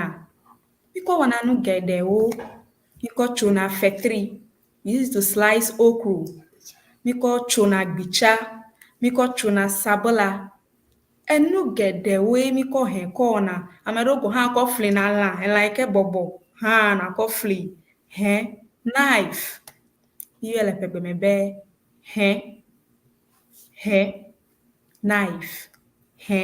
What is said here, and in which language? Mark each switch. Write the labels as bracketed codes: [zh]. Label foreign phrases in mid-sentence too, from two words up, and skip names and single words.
[ee] Mikɔ wɔna nu geɖewo. Mikɔ tsona fetri, [en] we use to slice okro. [ee] Mikɔ tsona gbitsa, mikɔ tsona sabala. Enu geɖewoe mikɔ hɛ kɔ wɔna. Ame ɖewo gɔ hã kɔ flina lã, elã yi ke bɔbɔ hã nakɔ fli. Hɛ, knife, yɔe le ƒegbe me be hɛ, knife, hɛ.